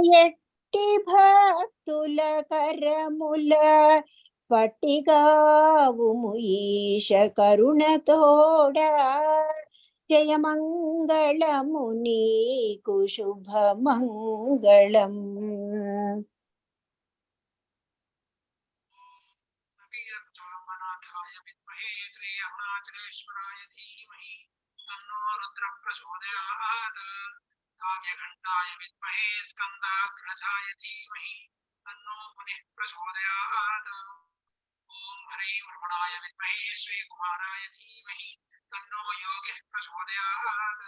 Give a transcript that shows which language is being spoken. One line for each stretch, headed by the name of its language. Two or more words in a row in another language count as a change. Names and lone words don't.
Telugu: భక్తుల కరముల పట్టిగావుము ఈశ కరుణతోడా జయ మంగళముని శుభ మంగళం
Sanskrit: काव्यघंटाय विद्महे स्कंदाग्रजाय धीमहि तन्नो मुनिः प्रचोदयात् ओम हरि रमणाय विद्महे श्रीकुमाराय धीमहि तन्नो योगिः प्रचोदयात्